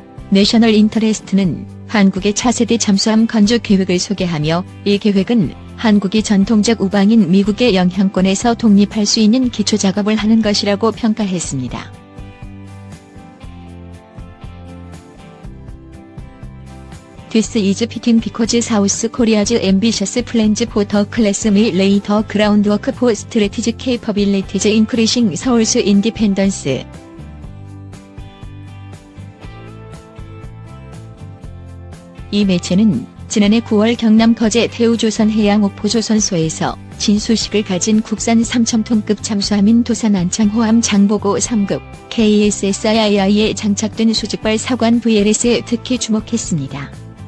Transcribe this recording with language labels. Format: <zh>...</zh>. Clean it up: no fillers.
<ko>내셔널 인터레스트는 한국의 차세대 잠수함 건조 계획을 소개하며 이 계획은 한국이 전통적 우방인 미국의 영향권에서 독립할 수 있는 기초 작업을 하는 것이라고 평가했습니다.</ko> <en>This is fitting because South Korea's ambitious plans for the class may lay the groundwork for strategic capabilities increasing Seoul's independence.</en> <ko>이 매체는 지난해 9월 경남 거제 태우조선해양옥포조선소에서 진수식을 가진 국산 3,000톤급 잠수함인 도산 안창호함 장보고 3급 KSSII에 장착된 수직발 사관 VLS에 특히 주목했습니다.</ko>